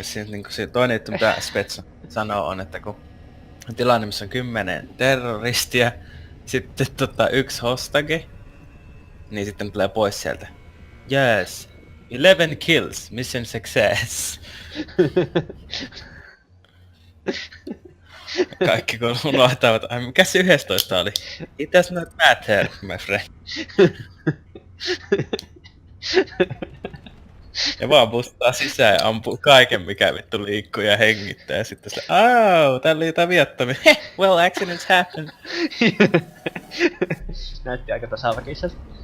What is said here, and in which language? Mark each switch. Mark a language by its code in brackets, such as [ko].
[fi] Niinku se toinen juttu mitä Spetsnaz sanoo on, että kun tilanne missä on 10 terroristia, sitten yksi hostake, niin sitten tulee pois sieltä. [en] Yes, 11 kills, mission success. [fi] Kaikki kun unohtavat, ai mikä se 11 oli? [en] It does not matter, my friend. [fi] Ja vaan bustaa sisään ja ampuu kaiken mikä vittu liikkuu ja hengittää ja sitten se täällä oli jotain viattomia. [en] Well, accidents happen. [fi] Näytti aika tasaväkiseltä.